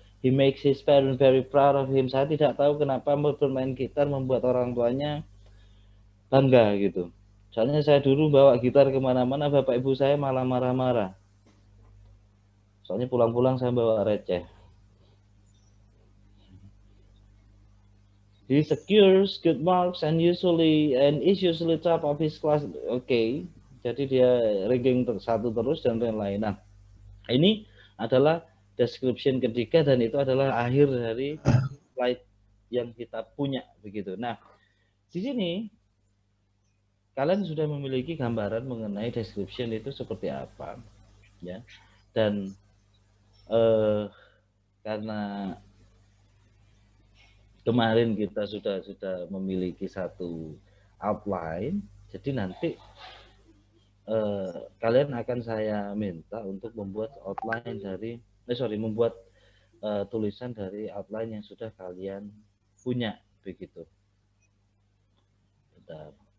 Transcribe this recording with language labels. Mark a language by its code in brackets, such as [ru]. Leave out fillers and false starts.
[en] He makes his parents very proud of him. [id] Saya tidak tahu kenapa bermain gitar membuat orang tuanya bangga gitu. Soalnya saya dulu bawa gitar kemana-mana, bapak ibu saya malah marah-marah. Soalnya pulang-pulang saya bawa receh. [en] He secures good marks and is usually top of his class. Okay, [id] jadi dia ranking 1 terus dan lain-lain. [en] Nah, [id] Ini adalah description ketiga dan itu adalah akhir dari slide yang kita punya begitu. Nah, di sini kalian sudah memiliki gambaran mengenai description itu seperti apa, ya. Dan karena kemarin kita sudah memiliki satu outline, jadi nanti kalian akan saya minta untuk membuat outline dari membuat tulisan dari outline yang sudah kalian punya begitu. Bentar.